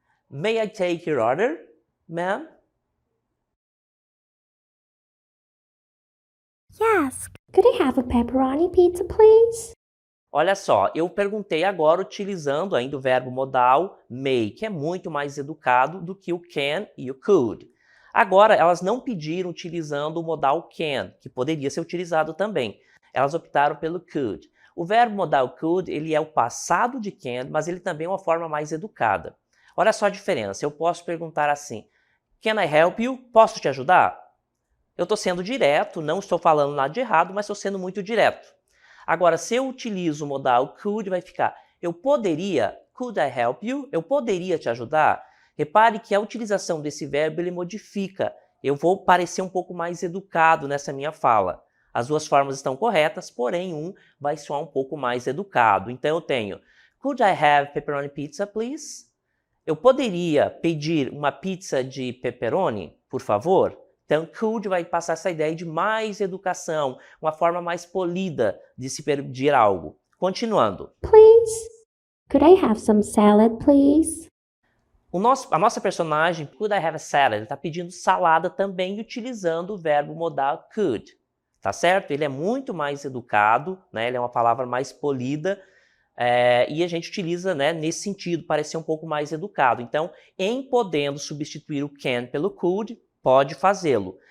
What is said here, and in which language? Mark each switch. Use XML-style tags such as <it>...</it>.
<en>May I take your order, ma'am? Yes. Could I have a pepperoni pizza, please?</en> <pt>Olha só, eu perguntei agora utilizando ainda o verbo modal may, que é muito mais educado do que o can e o could. Agora, elas não pediram utilizando o modal can, que poderia ser utilizado também. Elas optaram pelo could. O verbo modal could, ele é o passado de can, mas ele também é uma forma mais educada. Olha só a diferença. Eu posso perguntar assim,</pt> <en>can I help you?</en> <pt>Posso te ajudar? eu estou sendo direto, não estou falando nada de errado, mas estou sendo muito direto. Agora, se eu utilizo o modal could, vai ficar eu poderia,</pt> <en>could I help you?</en> <pt>Eu poderia te ajudar? Repare que a utilização desse verbo ele modifica. Eu vou parecer um pouco mais educado nessa minha fala. As duas formas estão corretas, porém um vai soar um pouco mais educado. Então eu tenho</pt> <en>could I have pepperoni pizza, please?</en> <pt>Eu poderia pedir uma pizza de pepperoni, por favor? Então, could vai passar essa ideia de mais educação, uma forma mais polida de se pedir algo. Continuando.</pt> <en>Please. Could I have some salad, please?</en> <pt>A nossa personagem,</pt> <en>could I have a salad?</en> <pt>Ele está pedindo salada também utilizando o verbo modal could. Tá certo? Ele é muito mais educado, né? Ele é uma palavra mais polida. E a gente utiliza, né, nesse sentido, parecer um pouco mais educado. Então, em podendo substituir o can pelo could, pode fazê-lo.</pt>